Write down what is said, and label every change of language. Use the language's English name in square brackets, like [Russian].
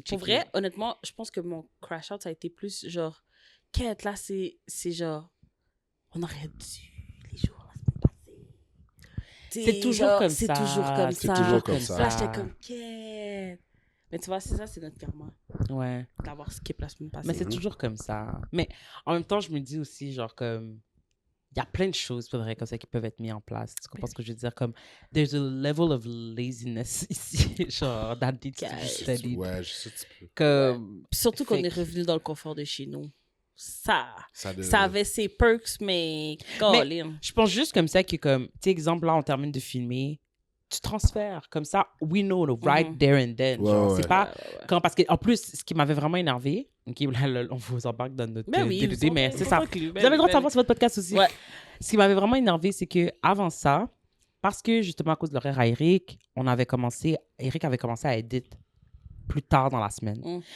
[French] Pour vrai, honnêtement, je pense que mon crash out, ça a été plus genre, quête, là, c'est genre, on aurait dû les jours la semaine passée. C'est toujours comme ça. C'est toujours comme ça. C'est toujours comme ça. Là, j'étais comme, quête. Mais tu vois, c'est ça, c'est notre karma. Ouais. D'avoir skip la semaine passée. Mais c'est toujours comme ça. Mais en même temps, je me dis aussi, genre, comme... Il y a plein de choses, faudrait, comme ça, qui peuvent être mises en place. Tu comprends ce que je veux dire? [English] Comme, there's a level of laziness [French] ici, genre, [English] that needs to be studied. [French] Ouais, je sais un petit peu. Comme... Puis surtout qu'on est revenu dans le confort de chez nous. Ça avait ses perks, mais... Je pense juste comme ça que, comme, tu sais, exemple, là, on termine de filmer, tu transfères. Comme ça, [English] we know, right there and then. [French] Genre, c'est pas... Quand, parce qu'en plus, ce qui m'avait vraiment énervé, OK, là, on vous embarque dans notre DDD, mais c'est ça. Vous avez le droit de savoir sur votre podcast aussi. Ouais. Ce qui m'avait vraiment énervé, c'est qu'avant ça, parce que justement à cause de l'horaire à Eric, Eric avait commencé à edit plus tard dans la semaine.